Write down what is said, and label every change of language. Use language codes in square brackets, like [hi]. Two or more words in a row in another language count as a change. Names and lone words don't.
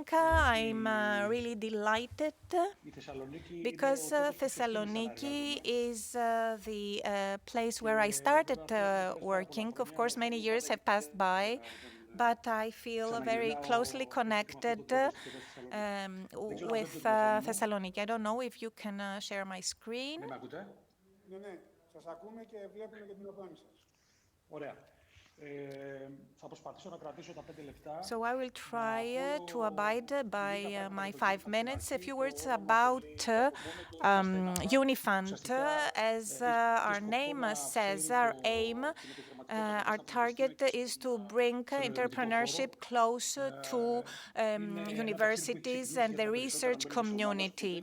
[en] I'm really delighted because Thessaloniki is the place where I started working. Of course, many years have passed by, but I feel very closely connected with Thessaloniki. I don't know if you can share my screen. [el] Ναι, σας ακούμε και βλέπουμε και την οθόνη σας. Ωραία. [en] So I will try to abide by my 5 minutes. A few words about Uni.Fund. As our name says, our aim Our target is to bring entrepreneurship closer to universities and the research community.